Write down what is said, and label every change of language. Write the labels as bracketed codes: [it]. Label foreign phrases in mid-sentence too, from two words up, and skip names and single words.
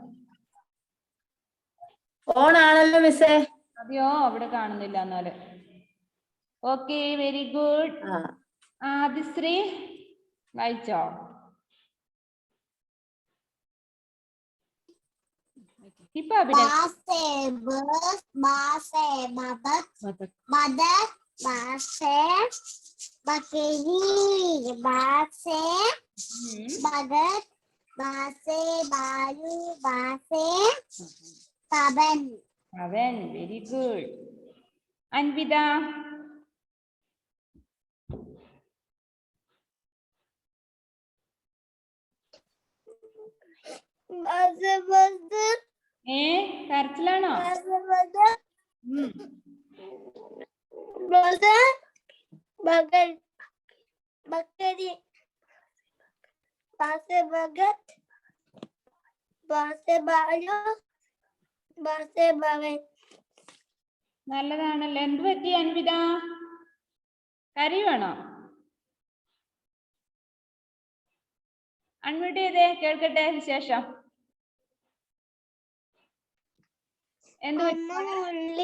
[ml] ഓണാണല്ലോ മിസ്സേ. അതെയോ? അവിടെ കാണുന്നില്ല എന്നാല്. [en] okay, very good. [ml] ആദിശ്രീ വായിച്ചോ? ഇപ്പൊ അഭിനവ് [hi] बासे बस बासे बतख बदक बासे बकरी बासे भगत बासे बालू बासे भवन [ml] അവൻ. [en] very good. [ml] അൻവിത? [hi] बासे बदक [ml] കരച്ചിലാണോ? [hi] बासे बदक [ml] ഉം. [hi] बदक बगल बकरी बा से भगत बा से बालू बा से बवन [ml] നല്ലതാണല്ലോ. എന്ത് പറ്റി അൻവിത? കരയുവാണോ? അൺമ്യൂട്ട് ചെയ്തേ, കേൾക്കട്ടെ വിശേഷം. എന്ത് പറ്റി?